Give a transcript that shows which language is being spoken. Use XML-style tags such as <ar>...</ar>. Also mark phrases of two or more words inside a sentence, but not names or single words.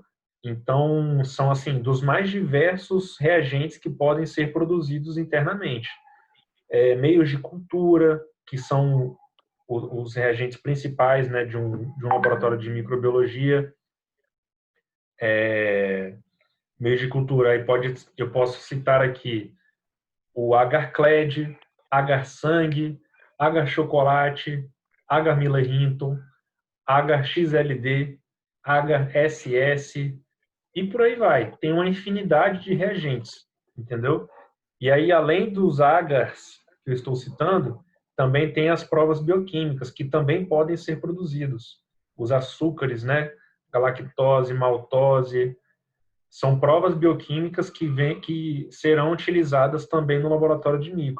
<pt>Então, são, assim, dos mais diversos reagentes que podem ser produzidos internamente. Meios de cultura, que são os reagentes principais, né, de um laboratório de microbiologia. Meios de cultura, aí eu posso citar aqui o agar-cled, agar-sangue, agar-chocolate, agar-Miller-Hinton, agar-XLD, agar-SS, e por aí vai. Tem uma infinidade de reagentes, entendeu? E aí, além dos agars que eu estou citando, também tem as provas bioquímicas, que também podem ser produzidos. Os açúcares, né? Galactose, maltose, são provas bioquímicas que serão utilizadas também no laboratório de micro.</pt>